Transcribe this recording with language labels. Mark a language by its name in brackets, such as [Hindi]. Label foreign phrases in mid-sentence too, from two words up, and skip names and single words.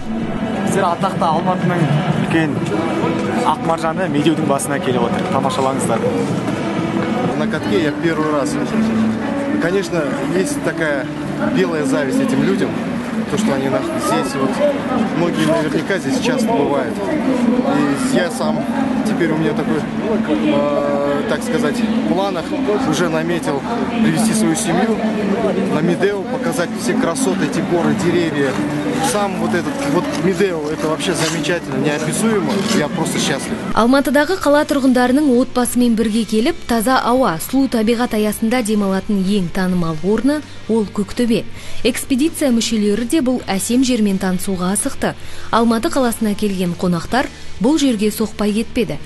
[Kazakh] Сіздер атақты Алматының үлкен ақ маржаны Медеудің басына келіп отыр. Тамашалаңыздар. [Russian] На катке я первый раз. Конечно, есть такая белая зависть этим людям, то, что они здесь, вот, многие наверняка здесь часто бывают. И я сам, теперь у меня такой, так сказать, в планах уже наметил привести свою семью на Медеу, показать все красоты, эти горы, деревья. Сам вот этот вот Медеу, это вообще замечательно, неописуемо, я просто счастлив. [Kazakh] Алматыдағы қала тұрғындарының отбасымен бірге келіп, таза ауа, сұлу табиғат аясында демалатын ең танымал орны ол Көктөбе. Экспедиция мүшелері де бұл әсем жермен танысуға асықты. Алматы қаласына келген қонақтар бұл жерге соқпай кетпеді.